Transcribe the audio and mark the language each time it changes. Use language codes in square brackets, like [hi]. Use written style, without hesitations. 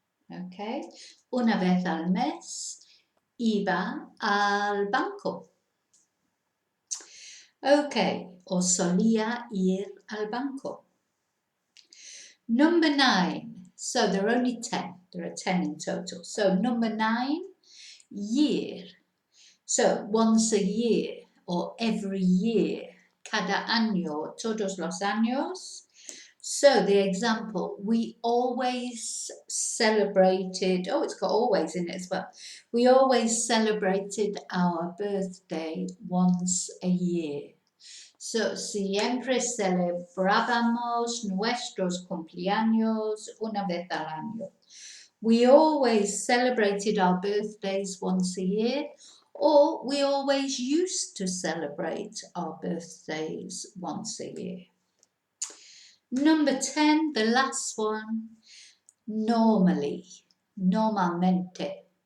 [en] Okay? [es] Una vez al mes iba al banco. Okay, o solía ir al banco. [en] Number 9. So there are only 10. There are 10 in total. So number 9, year. So once a year or every year. [es] Cada año, todos los años. [en] So the example, we always celebrated, oh, it's got always in it as well. We always celebrated our birthday once a year. [es] So, siempre celebrábamos nuestros cumpleaños una vez al año. [en] We always celebrated our birthdays once a year, or we always used to celebrate our birthdays once a year. Number 10, the last one, normally, normalmente.